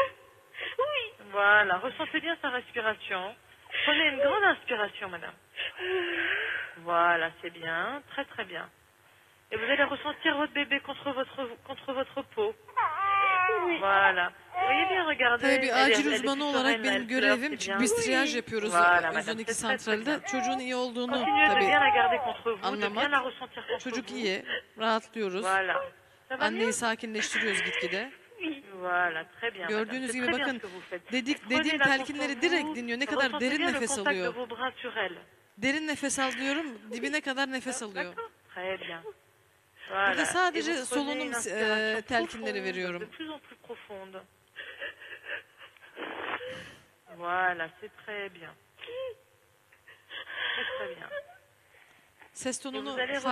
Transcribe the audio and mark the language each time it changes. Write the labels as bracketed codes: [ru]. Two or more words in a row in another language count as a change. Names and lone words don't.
[fr] Oui. Voilà. Ressentez bien sa respiration. Prenez une grande inspiration, madame. Voilà, c'est bien. Très très bien. Et vous allez ressentir votre bébé contre votre peau. Oui. Voilà. Vous voyez bien, regardez. [tr] Tabii bir [fr] Elle est- [tr] acil [fr] elle est [tr] uzmanı [fr] plus [tr] olarak [fr] sereine, [tr] benim [fr] elle pleure, [tr] görevim, [fr] c'est [tr] çünkü [fr] bien. [tr] biz triyaj yapıyoruz [fr] Voilà, madame, [tr] 112 [fr] c'est très, très [tr] santralde. Çocuğun iyi olduğunu [fr] Continuez de [tr] tabii [fr] bien la garder contre vous, de [tr] anlamak. [fr] bien la ressentir contre [tr] Çocuk [fr] vous. [tr] iyi, rahatlıyoruz. [fr] Voilà. Ça va mieux? [tr] Anneyi sakinleştiriyoruz gitgide. [fr] Voilà, très bien. [tr] Gördüğünüz [fr] madame. C'est [tr] gibi [fr] très bien [tr] bakın [fr] ce que vous faites. [tr] dediğim [fr] Prenez-la [tr] telkinleri [fr] contre [tr] direkt [fr] vous, [tr] dinliyor. Ne kadar [fr] ressentez [tr] derin [fr] bien le [tr] nefes [fr] contact de [tr] alıyor. [fr] vos bras sur elle. [tr] Derin nefes al diyorum, dibine kadar nefes alıyor. [fr] D'accord? Très bien. Voilà. [tr] Burada [fr] Et [tr] sadece [fr] vous prenez [tr] solunum [fr] une inspiration [tr] telkinleri [fr] profonde, [tr] veriyorum. [fr] de plus en plus profonde. Voilà, c'est très bien. Très très bien. [tr] Ses [fr] Et [tr] tonunu [fr] vous allez